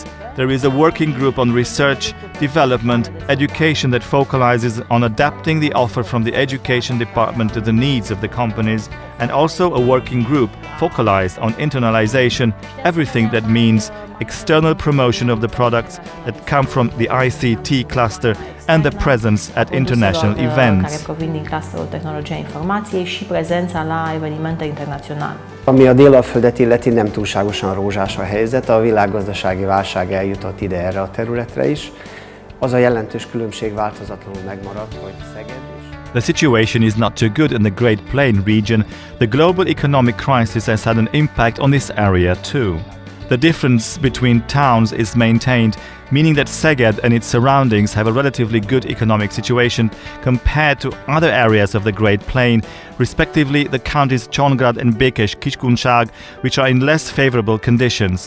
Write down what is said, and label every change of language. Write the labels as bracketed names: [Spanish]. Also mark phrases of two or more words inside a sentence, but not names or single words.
[English] There is a working group on research, development, education that focalizes on adapting the offer from the education department to the needs of the companies, and also a working group focalized on internalization, everything that means external promotion of the products that come from the ICT cluster and the presence at international events. [Romanian] Care provin din clusterul tehnologia informației și prezența la evenimente internaționale. [Hungarian] Ami a Délalföldet illeti, nem túlságosan rózsás a helyzet, a világgazdasági válság eljutott ide erre a területre is. Az a jelentős különbség változatlanul megmaradt, hogy Szeged és [English] The situation is not too good in the Great Plain region. The global economic crisis has had an impact on this area too. The difference between towns is maintained, meaning that Szeged and its surroundings have a relatively good economic situation compared to other areas of the Great Plain, respectively the counties Csongrád and Békés-Kiskunság, which are in less favorable conditions.